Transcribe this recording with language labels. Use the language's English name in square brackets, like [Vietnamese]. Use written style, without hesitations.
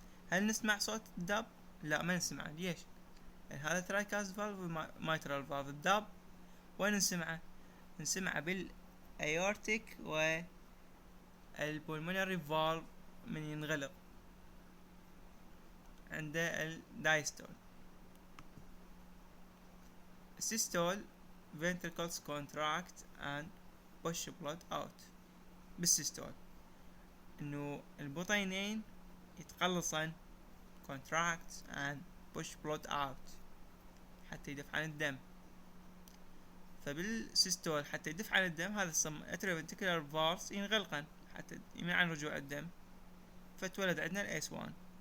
[Arabic] هل نسمع صوت داب؟ لا، ما نسمعه. ليش؟ يعني هذا ترايكاز فالف وميترال فالف. الداب وين نسمعه؟ نسمعه بالأيورتيك البولمونري فالف من ينغلق عند الدايستول. [English] systole ventricles contract and push blood out. [Arabic] بالسيستول انه البطينين يتقلصن [English] contract and push blood out [Arabic] حتى يدفع عن الدم. فبالسيستول حتى يدفع عن الدم هذا atrioventricular valves ينغلقن حتى يمنع عن رجوع الدم، فتولد عندنا الاس 1.